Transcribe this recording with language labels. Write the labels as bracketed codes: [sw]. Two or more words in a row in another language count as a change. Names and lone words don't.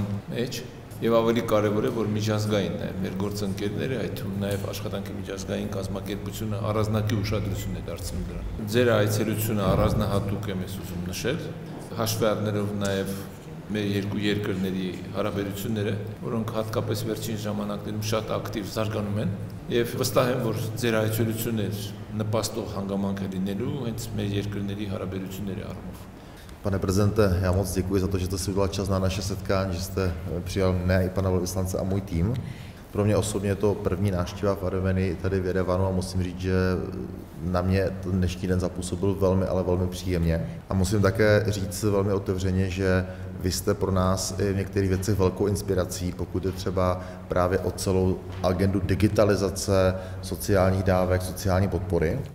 [hy] մեջ։ Եվ ավելի կարևոր է, որ միջազգային է մեր գործընկերները, այդ թվում նաև աշխատանքի միջազգային կազմակերպությունը առանձնակի ուշադրություն է դարձնում դրան։ Ձեր այցելությունը առանձնահատուկ եմ ուզում նշել, հաշվի առնելով նաև մեր երկու երկրների հարաբերությունները, որոնք հատկապես վերջին ժամանակներում շատ ակտիվ զարգանում են, եւ վստահ եմ, որ ձեր այցելությունը նպաստող հանգամանք է լինելու հենց մեր երկրների հարաբերությունների առումով։ [cs] Pane prezidente, já moc děkuji za to, že jste si udělal čas na naše setkání, že jste přijal mne i pana velvyslance a můj tým. Pro mě osobně je to první návštěva v Armenii tady v Jerevanu a musím říct, že na mě ten dnešní den zapůsobil velmi, ale velmi příjemně. A musím také říct velmi otevřeně, že vy jste pro nás i v některých věcech velkou inspirací, pokud je třeba právě o celou agendu digitalizace sociálních dávek, sociální podpory.